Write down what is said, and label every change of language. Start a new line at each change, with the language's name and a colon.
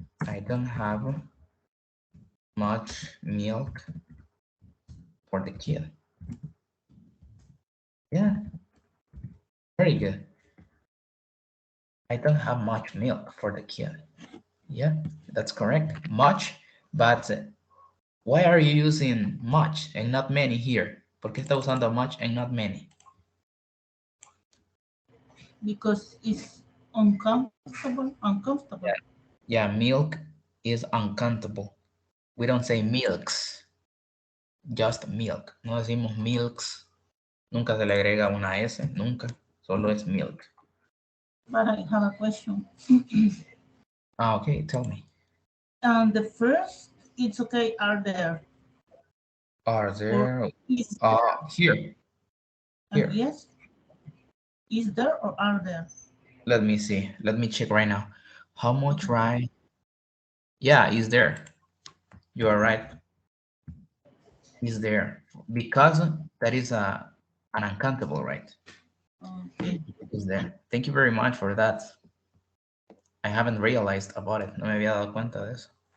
English: I don't have much milk for the kid. Yeah, very good. I don't have much milk for the kid. Yeah, that's correct. Much, but why are you using much and not many here?
Spanish: ¿Por qué está usando
English: much and not many? Because it's uncomfortable. Yeah, milk is uncountable. We don't say milks, just milk.
Spanish: No decimos milks. Nunca se le agrega una S, nunca. Solo es milk.
English: But I have a question. Okay, tell me. The first, it's okay, are there? Are there? Is Here. Here. yes? Is there or are there? Let me see. Let me check right now. How much rice? Yeah, is there. You are right. Is there. Because that is an uncountable, right? Okay. Is there. Thank you very much for that. I haven't realized about it.
Spanish: No me había dado cuenta de eso.